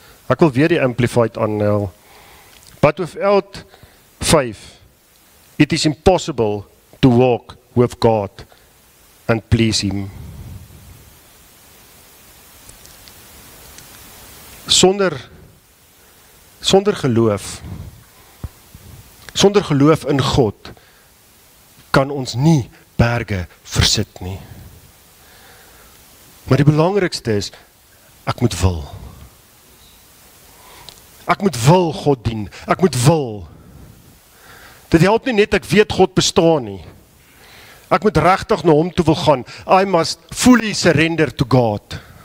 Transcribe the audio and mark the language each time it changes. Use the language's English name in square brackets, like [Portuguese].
[Afrikaans] Ek wil weer die Amplified aanhaal. [English] But without faith, it is impossible to walk with God and please Him. [Afrikaans] Sonder geloof in God, kan ons nie berge versit nie. Maar die belangrikste is, ek moet wil. Ek moet wil God dien, ek moet wil. Dit help nie net ek weet God bestaan nie. Ek moet regtig na hom toe wil gaan. [English] I must fully surrender to God.